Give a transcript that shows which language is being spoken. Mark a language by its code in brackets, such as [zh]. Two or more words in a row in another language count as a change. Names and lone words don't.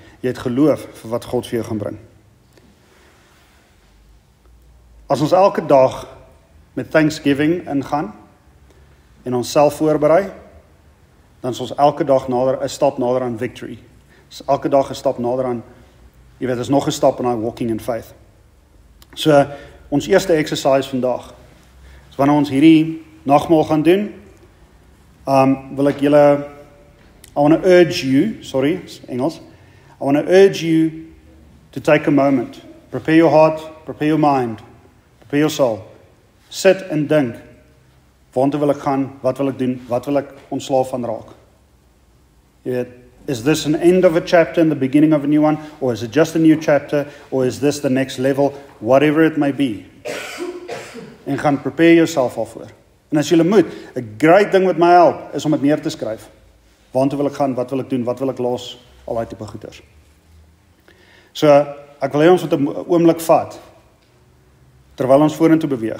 [af] Jy het geloof vir wat God vir jou gaan bring. As ons elke dag met Thanksgiving ingaan en ons self voorberei, dan is ons elke dag 'n stap nader aan victory. Is elke dag 'n stap nader aan Jy weet, is nog 'n stap in daai [en] walking in faith. [af] So, ons eerste exercise vandag, is wanneer ons hierdie nagmaal gaan doen, wil ek julle, [en] I want to urge you, sorry, Engels, I want to urge you to take a moment, prepare your heart, prepare your mind, prepare your soul, [af] sit en dink, waartoe wil ek gaan, wat wil ek doen, wat wil ek ontslaaf van raak? Jy weet, [en] is this an end of a chapter and the beginning of a new one, or is it just a new chapter, or is this the next level, whatever it may be? [af] En gaan [en] prepare yourself [af] alvoor. En as jy moet, 'n great ding wat my help, is om dit neer te skryf. Waartoe wil ek gaan, wat wil ek doen, wat wil ek los, al daai tipe goeders. So, ek wil hê ons moet 'n oomblik vat, terwyl ons vorentoe beweeg.